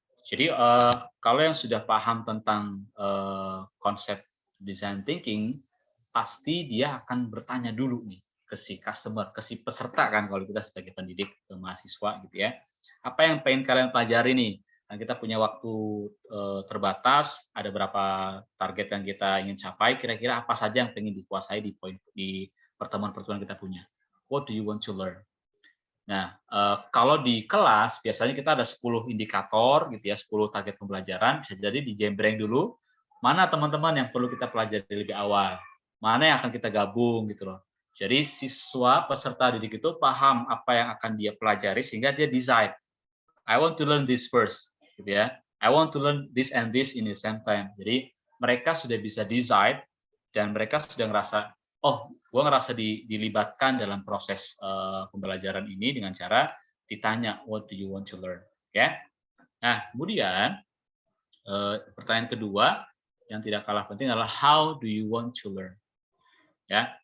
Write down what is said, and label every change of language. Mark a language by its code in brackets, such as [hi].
[id] Jadi kalau yang sudah paham tentang konsep design thinking, pasti dia akan bertanya dulu nih ke si customer, ke si peserta kan kalau kita sebagai pendidik, mahasiswa gitu ya. Apa yang pengen kalian pelajari nih? Nah, kita punya waktu terbatas, ada berapa target yang kita ingin capai, kira-kira apa saja yang pengen dikuasai di pertemuan-pertemuan kita punya. [en] What do you want to learn? [id] Nah, kalau di kelas biasanya kita ada 10 indikator gitu ya, 10 target pembelajaran, bisa jadi dijembreng dulu, mana teman-teman yang perlu kita pelajari lebih awal, mana yang akan kita gabung gitu loh. Jadi siswa peserta didik itu paham apa yang akan dia pelajari sehingga dia decide, [en] I want to learn this first, [id] gitu ya. [en] I want to learn this and this in the same time. [id] Jadi mereka sudah bisa decide dan mereka sudah ngerasa, oh, gue ngerasa dilibatkan dalam proses pembelajaran ini dengan cara ditanya, [en] what do you want to learn, [id] ya. Nah, kemudian pertanyaan kedua yang tidak kalah penting adalah [en] how do you want to learn, [id] ya.